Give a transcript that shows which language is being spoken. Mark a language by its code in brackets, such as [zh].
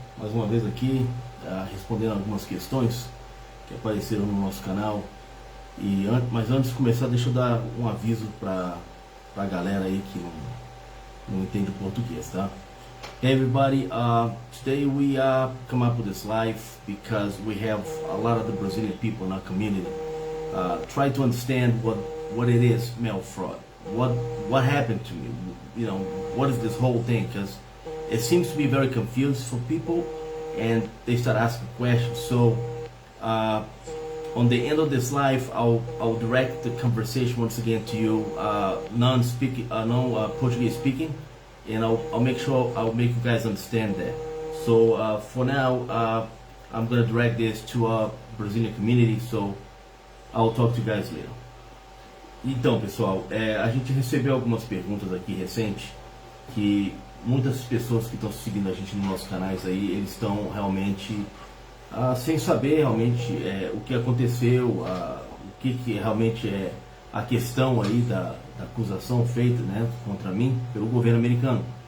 [pt] Mais uma vez aqui, respondendo algumas questões que apareceram no nosso canal. Mas antes de começar, deixa eu dar um aviso para a galera aí que não entende o português, tá? [en] Hey everybody, today we come up with this live because we have a lot of the Brazilian people in our community try to understand what it is, mail fraud. What happened to me? You know, what is this whole thing? Because it seems to be very confused for people, and they start asking questions. So, on the end of this live, I'll direct the conversation once again to you, non-Portuguese speaking, and I'll make sure I'll make you guys understand that. So, for now, I'm gonna direct this to our Brazilian community. So, I'll talk to you guys later. [pt] Então, pessoal, a gente recebeu algumas perguntas aqui recentes que muitas pessoas que estão seguindo a gente nos nossos canais aí, eles estão realmente sem saber realmente o que aconteceu, o que realmente é a questão aí da acusação feita, né, contra mim pelo governo americano.